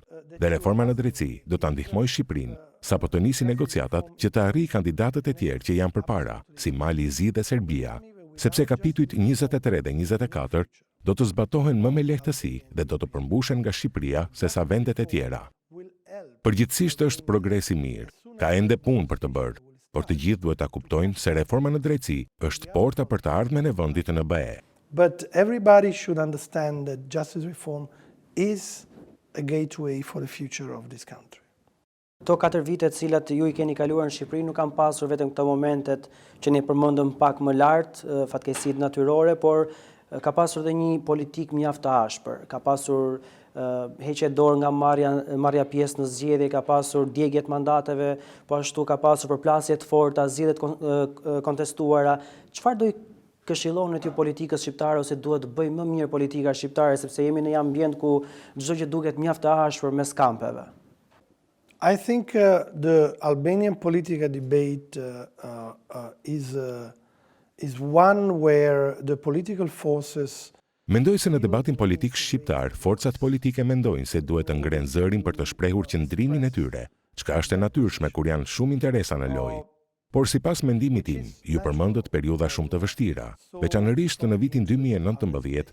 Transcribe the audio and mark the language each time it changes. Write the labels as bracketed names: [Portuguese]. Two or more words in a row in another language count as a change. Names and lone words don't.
[Albanian] Dhe reforma në drejtësi do ta ndihmojë Shqipërinë sapo të nisi negociatat që të arrijë kandidatët e tjerë që janë përpara, si Mali i Zi dhe Serbia, sepse kapitujt 23 dhe 24 do të zbatohen më me lehtësi dhe do të përmbushen nga Shqipëria se sa vendet e tjera. Përgjithsisht është progres i mirë, ka ende punë për të bërë, por të gjithë duhet ta kuptojnë se reforma në drejtësi është porta për të ardhmen e vendit në BE. [English] But everybody should understand that justice reform is a gateway for the future of this country. [Albanian] Këto 4 vite të cilat ju i keni kaluar në Shqipëri nuk kanë pasur vetëm këto momentet që ne përmendëm pak më lart, fatkeqësitë natyrore, por ka pasur edhe një politik mjaft të ashpër. Ka pasur heqje dorë nga marrja pjesë në zgjedhje, ka pasur djegjet mandateve, po ashtu ka pasur përplasje të forta, zgjedhjet kontestuara. Çfarë do i këshilloni ty politikës shqiptare ose duhet të bëjë më mirë politika shqiptare sepse jemi në një ambient ku çdo gjë duket mjaft të ashpër mes kampeve? [English] I think the Albanian political debate is one where the political forces [Albanian] Mendoj se në debatin politik shqiptar, forcat politike mendojnë se duhet të ngrenë zërin për të shprehur qëndrimin e tyre, çka është e natyrshme kur janë shumë interesa në lojë. Por sipas mendimit tim, ju përmendët periudha shumë të vështira, veçanërisht në vitin 2019.